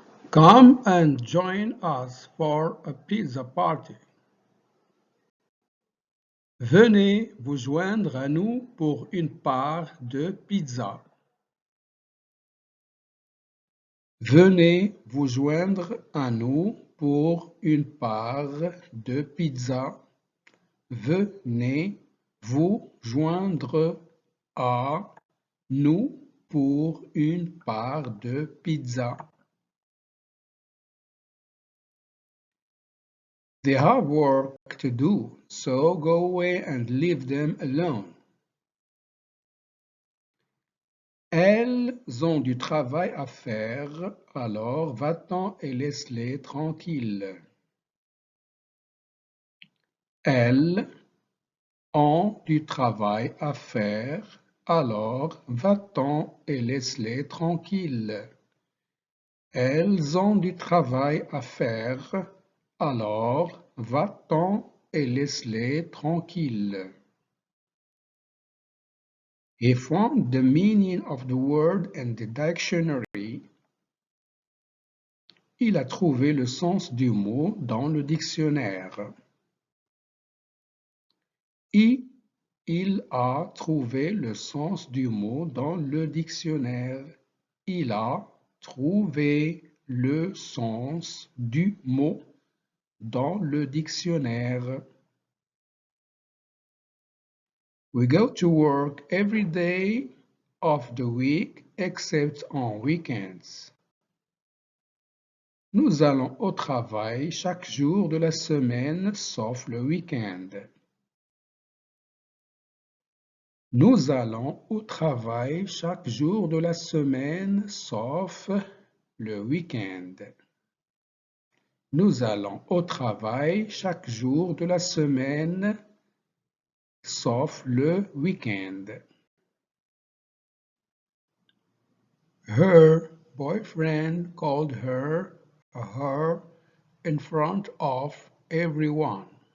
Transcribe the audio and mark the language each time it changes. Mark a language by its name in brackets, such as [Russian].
[English] Come and join us for a pizza party. [French] Venez vous joindre à nous pour une part de pizza. Venez vous joindre à nous pour une part de pizza. Venez vous joindre à nous pour une part de pizza. [English] They have work to do, so go away and leave them alone. [French] Elles ont du travail à faire, alors va-t'en et laisse-les tranquilles. Elles ont du travail à faire, alors va-t'en et laisse-les tranquilles. Elles ont du travail à faire, alors va-t'en et laisse-les tranquilles. [English] He found the meaning of the word in the dictionary. [French] Il a trouvé le sens du mot dans le dictionnaire. Il a trouvé le sens du mot dans le dictionnaire. Il a trouvé le sens du mot dans le dictionnaire. [English] We go to work every day of the week except on weekends. [French] Nous allons au travail chaque jour de la semaine sauf le week-end. Nous allons au travail chaque jour de la semaine, sauf le week-end. Nous allons au travail chaque jour de la semaine, sauf le week-end. [English] Her boyfriend called her a whore in front of everyone.